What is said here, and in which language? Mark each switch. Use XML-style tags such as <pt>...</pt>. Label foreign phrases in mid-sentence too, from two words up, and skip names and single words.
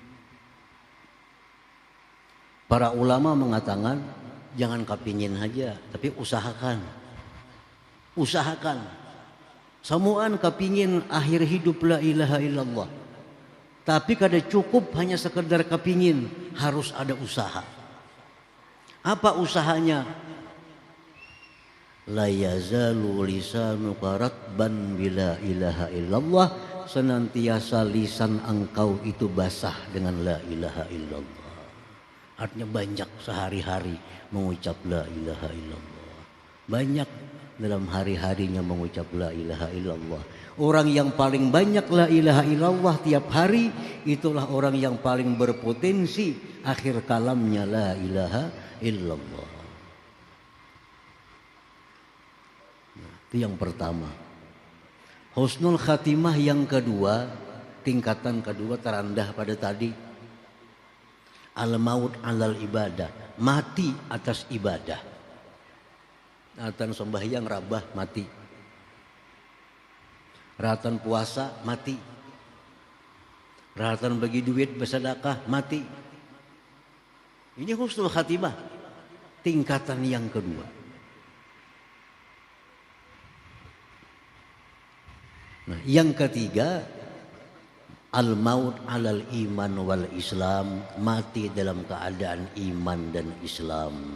<id>Para ulama mengatakan jangan kepingin saja, tapi usahakan. Usahakan. Semuaan kepingin akhir hidup</id> <ar>لا إله إلا الله.</ar> <id>Tapi kada cukup hanya sekedar kepingin, harus ada usaha. Apa usahanya?</id> <ar>لا يزال لسانك رطبا بلا إله إلا الله,</ar> <id>senantiasa lisan engkau itu basah dengan</id> <ar>لا إله إلا الله.</ar> <id>Artinya banyak sehari-hari mengucap</id> <ar>لا إله إلا الله.</ar> <id>Banyak dalam hari-harinya mengucap</id> <ar>لا إله إلا الله.</ar> <id>Orang yang paling banyak</id> <ar>لا إله إلا الله</ar> <id>tiap hari, itulah orang yang paling berpotensi akhir kalamnya</id> <ar>لا إله إلا الله.</ar> <id>Itu yang pertama.</id> <ar>حسن الخاتمة</ar> <id>yang kedua, tingkatan kedua terendah pada tadi.</id> <ar>الموت على العبادة,</ar> <id>mati atas ibadah. Ratan sembahyang rabah mati. Ratan puasa mati. Ratan bagi duit bersedekah mati. Ini</id> <ar>حسن الخاتمة,</ar> <id>tingkatan yang kedua. Nah, yang ketiga,</id> <ar>الموت على الإيمان والإسلام,</ar> <id>mati dalam keadaan iman dan Islam.</id>